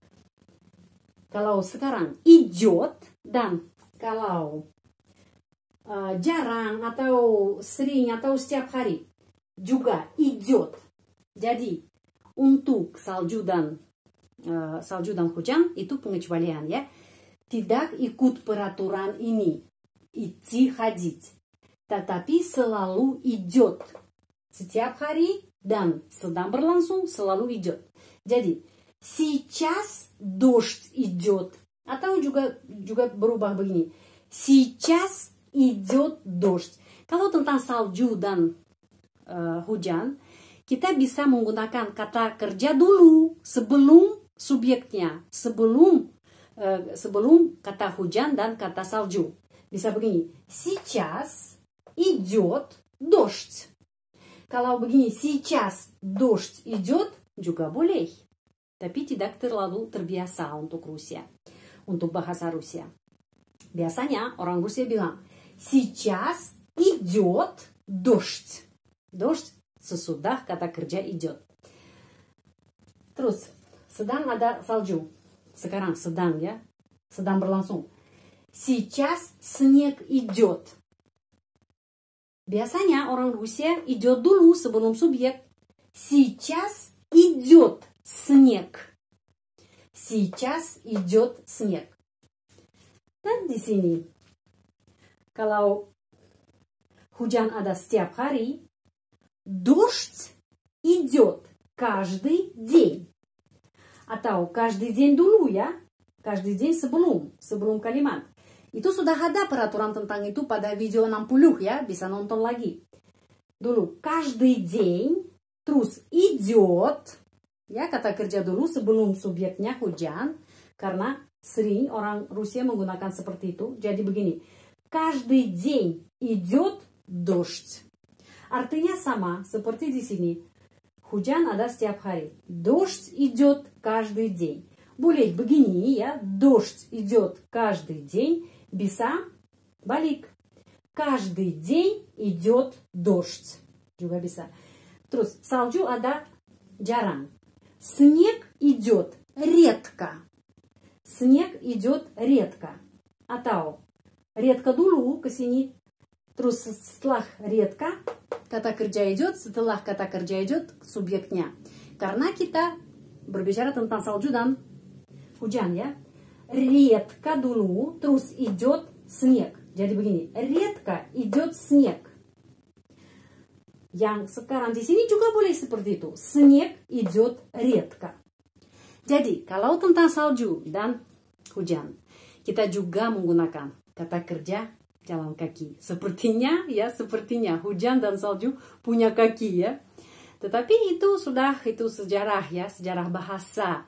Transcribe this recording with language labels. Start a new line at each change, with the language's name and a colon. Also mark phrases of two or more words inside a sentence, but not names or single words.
Indonesian: Kalau sekarang идет dan kalau jarang atau sering atau setiap hari juga идет. Jadi untuk salju dan hujan itu pengecualian ya. Tidak ikut peraturan ini.
Russian: Идти, ходить.
Indonesian: Tetapi selalu идет. Setiap hari dan sedang berlangsung selalu идет.
Russian: Jadi сейчас дождь идет.
Indonesian: Atau juga berubah begini.
Russian: Сейчас идет дождь.
Indonesian: Kalau tentang salju dan hujan, kita bisa menggunakan kata kerja dulu sebelum subjeknya, sebelum kata hujan dan kata salju. Bisa begini,
Russian: сейчас идет дождь.
Indonesian: Kalau begini,
Russian: сейчас дождь идет,
Indonesian: juga boleh. tapi tidak terlalu terbiasa untuk Rusia, untuk bahasa Rusia. Biasanya orang Rusia bilang,
Russian: сейчас идет дождь.
Indonesian: Дождь sesudah kata kerja идет. Terus, sedang ada salju. Sekarang sedang ya, sedang berlangsung.
Russian: Сейчас снег идет.
Indonesian: Biasanya orang Rusia идет dulu sebelum subjek.
Russian: Сейчас идет снег. Сейчас идет снег.
Indonesian: Dan di sini, kalau hujan ada setiap hari,
Russian: дождь идет каждый день.
Indonesian: Atau
Russian: каждый день
Indonesian: dulu ya,
Russian: каждый день
Indonesian: sebelum kalimat. Itu sudah ada peraturan tentang itu pada video 60 ya, bisa nonton lagi. Dulu,
Russian: каждый день, terus идет,
Indonesian: ya kata kerja dulu sebelum subjeknya hujan, karena sering orang Rusia menggunakan seperti itu. Jadi begini,
Russian: каждый день идет дождь.
Indonesian: Artinya sama seperti di sini. Hujan ada setiap hari.
Russian: Дождь идет каждый день.
Indonesian: Boleh begini ya,
Russian: дождь идет каждый день.
Indonesian: Bisa balik.
Russian: Каждый день идет дождь.
Indonesian: Juga bisa. Terus salju ada jarang.
Russian: Снег идет редко. Снег идет редко.
Indonesian: Atau редко dulu ke sini. Terus setelah редко kata kerja идет, setelah kata kerja идет subjeknya. Karena kita berbicara tentang salju dan hujan ya.
Russian: Редко
Indonesian: dulu, terus
Russian: идет снег.
Indonesian: Jadi begini,
Russian: редко идет снег.
Indonesian: Yang sekarang di sini juga boleh seperti itu.
Russian: Снег идет редко.
Indonesian: Jadi, kalau tentang salju dan hujan, kita juga menggunakan kata kerja jalan kaki. Sepertinya hujan dan salju punya kaki ya. Tetapi itu sejarah ya, sejarah bahasa.